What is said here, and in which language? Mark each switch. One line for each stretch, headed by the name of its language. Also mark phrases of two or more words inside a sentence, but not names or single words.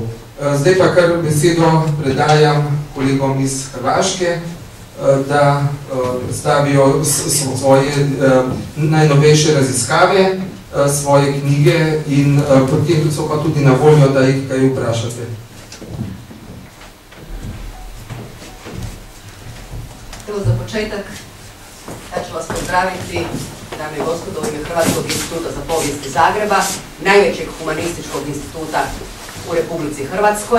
Slovenian: Zdaj pa kar besedo predajam kolegom iz Hrvaške, da predstavijo svoje najnovejše raziskave, svoje knjige in potem so pa tudi na voljo, da jih kaj vprašate.
Croatian: Evo za početak, ja ću vas pozdraviti, dame i gospodo, u ime Hrvatskog instituta za povijest iz Zagreba, najvećeg humanističkog instituta u Republici Hrvatskoj.